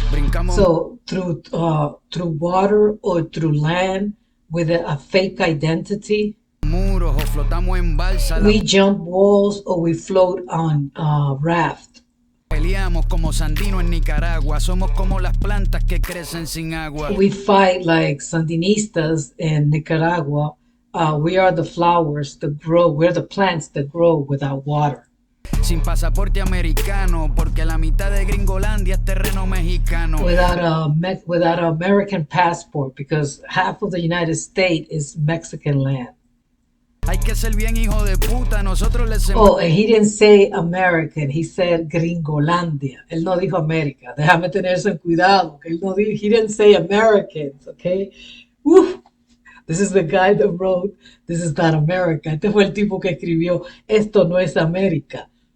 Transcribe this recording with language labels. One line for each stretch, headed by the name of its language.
Spanish: Brincamos.
English: So through water or through land with a fake identity.
Spanish: Muros o flotamos en balsa.
English: We jump walls or we float on raft.
Spanish: Peleamos como Sandino en Nicaragua. Somos como las plantas que crecen sin agua.
English: We fight like Sandinistas in Nicaragua. We are the flowers that grow. We're the plants that grow without water.
Spanish: Sin pasaporte americano, porque la mitad de Gringolandia es terreno mexicano.
English: Without an American passport, because half of the United States is Mexican land.
Spanish: Hay que ser bien hijo de puta, nosotros les...
English: Oh, and he didn't say American, he said Gringolandia.
Spanish: Él no dijo América. Déjame tener eso en cuidado. Que él no dijo,
English: he didn't say Americans, okay? Uf. This is the guy that wrote, this is not America.
Spanish: Este fue el tipo que escribió, esto no es América.